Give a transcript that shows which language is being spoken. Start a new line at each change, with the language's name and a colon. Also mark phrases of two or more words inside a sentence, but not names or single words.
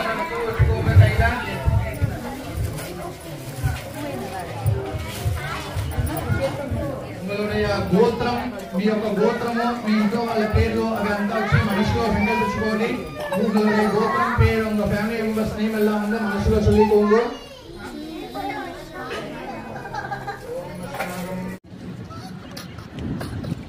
Telugu: గోత్రం, మీ యొక్క గోత్రము, మీ ఇంట్లో వాళ్ళ పేర్లు అవి అంతా వచ్చి మనసులో సంకల్పించుకోండి.
Tamil: உங்களுடைய கோத்திரம் பேர் உங்க
English: family members name
Tamil: எல்லாம் வந்து மனசுல சொல்லிக்கோங்க.